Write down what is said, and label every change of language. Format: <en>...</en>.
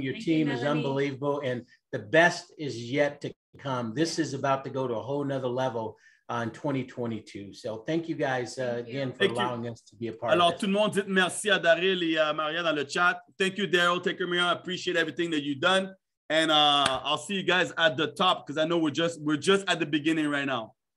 <en>Your team is unbelievable, and the best is yet to come. This is about to go to a whole nother level in 2022. So thank you guys again for allowing us to be a part of it.</en> <fr>Alors, tout le monde dit merci à Daryl et à Maria dans le chat.</fr> <en>Thank you, Daryl. Take care, Maria. I appreciate everything that you've done. And I'll see you guys at the top because I know we're just at the beginning right now.</en>